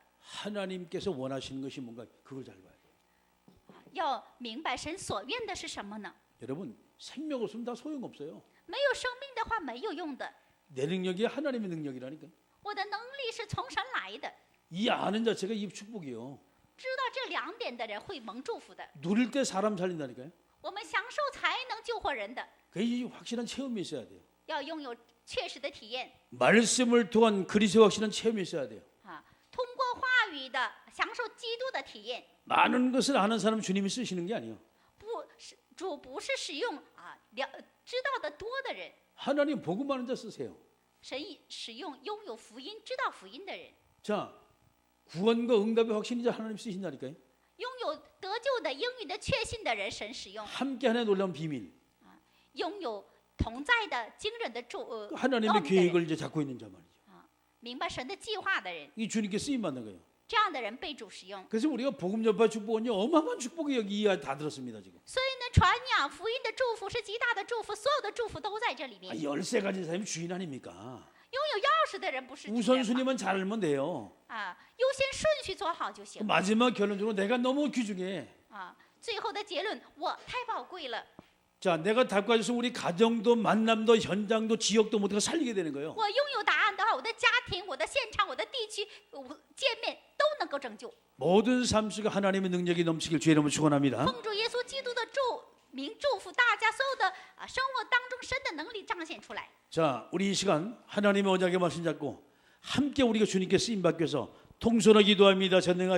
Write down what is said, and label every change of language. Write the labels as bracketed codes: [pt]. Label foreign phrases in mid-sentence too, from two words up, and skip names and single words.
[ko] 하나님께서 원하시는 것이 뭔가 그걸 잘 봐야 돼요. [zh] 要明白神所愿的是什么呢？ [ko] 여러분 생명 없으면 다 소용없어요. [zh] 没有生命的话没有用的。 [ko] 내 능력이 하나님의 능력이라니까. [zh] 我的能力是从神来的， [ko] 이 아는 자체가 이 축복이에요. [zh] 知道这2点的人会蒙祝福的。 [ko] 누릴 때 사람 살린다니까요. [zh] 我们享受才能救活人的， [ko] 그 확실한 체험이 있어야 돼요. [zh] 要拥有确实的体验 [ko] 말씀을 통한 그리스도 확실한 체험이 있어야 돼요. [zh] 啊，通过话语的享受基督的体验。 [ko] 많은 것을 아는 사람 주님이 쓰시는 게 아니에요. [zh] 主不是使用知道的多的人， [ko] 하나님 복음 아는 자 쓰세요. [zh] 神使用拥有福音、知道福音的人， [ko] 자, 구원과 응답의 확신이 자 하나님 쓰신다니까요. [zh] 拥有得救的应允的确信的人，神使用， [ko] 함께 하나의 놀라운 비밀. [zh] 拥有同在的惊人的 [ko] 하나님의 [zh] 奥秘的人 [ko] 계획을 이제 잡고 있는 자 말이죠. [zh] 明白神的计划的人， [ko] 이 주님께 쓰임 받는 거예요. [zh] 这样的人被主使用。 [ko] 그래서 우리가 복음 전파 축복은요 어마어마한 축복이 여기 이하 다 들었습니다 지금. [zh] 所以呢，传扬福音的祝福是极大的祝福，所有的祝福都在这里面。 [ko] 열쇠 가진 사람이 주인 아닙니까? [zh] 拥有钥匙的人不是主人吗 [ko] 우선순위만 잘 알면 돼요. [zh] 啊，优先顺序做好就行 [ko] 마지막 결론적으로 내가 너무 귀중해. 啊。 [zh] 最后的结论，我太宝贵了， [ko] 자, 내가 답 가져서 우리 가정도 만남도 현장도 지역도 모두가 살리게 되는 거예요. [zh] 我拥有答案的话，我的家庭、我的现场、我的地区、见面都能够拯救。 [ko] 모든 삶 속에 하나님의 능력이 넘치길 주의 이름으로 축원합니다. [zh] 奉主耶稣基督的祝福大家所有的生活当中神的能力彰显出来。 [ko] 자, 우리 이 시간 하나님의 언약의 말씀 잡고 함께 우리가 주님께 쓰임 받기 위해서 통솔하게 기도합니다. 전능하신